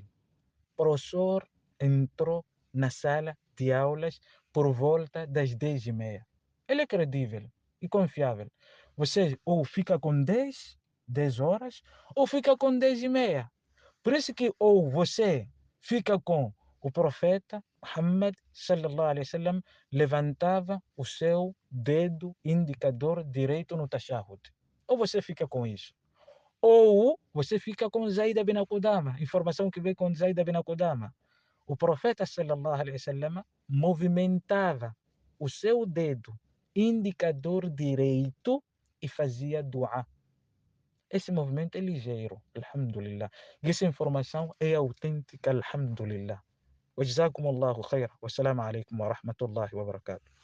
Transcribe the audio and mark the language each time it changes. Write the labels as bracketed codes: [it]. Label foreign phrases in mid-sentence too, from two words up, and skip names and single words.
[pt] Professor entrou na sala de aulas por volta das 10h30. Ele é credível e confiável. Você ou fica com 10 horas, ou fica com 10h30. Por isso que ou você fica com o profeta Muhammad [ar] صلى الله عليه وسلم [pt] levantava o seu dedo indicador direito no tashahud. Ou você fica com isso. Ou você fica com Zaida bin Qudama, informação que veio com Zaida bin Qudama. O profeta [ar] صلى الله عليه وسلم [pt] movimentava o seu dedo indicador direito e fazia dua. Esse movimento é ligeiro, alhamdulillah. E essa informação é autêntica, alhamdulillah. [ar] وجزاكم الله خير والسلام عليكم ورحمة الله وبركاته.